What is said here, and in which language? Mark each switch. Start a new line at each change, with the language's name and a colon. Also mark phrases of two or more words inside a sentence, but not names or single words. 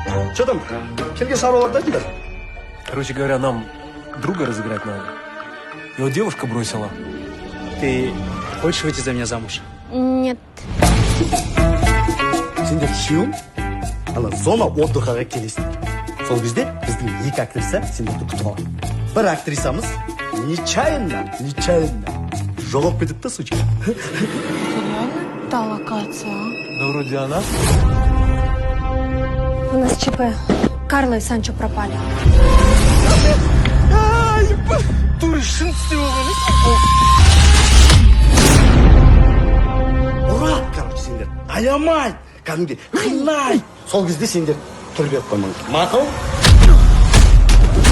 Russian: Что там?
Kazakh: Келген шаруаларды айтыңдар.
Russian: Короче говоря, нам друга разыграть надо. Его девушка бросила. Ты хочешь выйти за меня замуж? Нет.
Kazakh: Сендер үшеуің ана
Russian: зона отдыхаға
Kazakh: келесіңдер. Сол кезде біздің екі актриса сендерді күтіп алады. Бір актрисамыз нечаянно жоғалып кетеді да,
Russian: сучка. Реально? Та локация, а? Да вроде она. У нас ЧП. Карла и Санчо пропали.
Kazakh: Ұрады, короче, сендер. Аямай, кәдімгі қинай. Сол кезде сендер түрбеп қоймаңыз.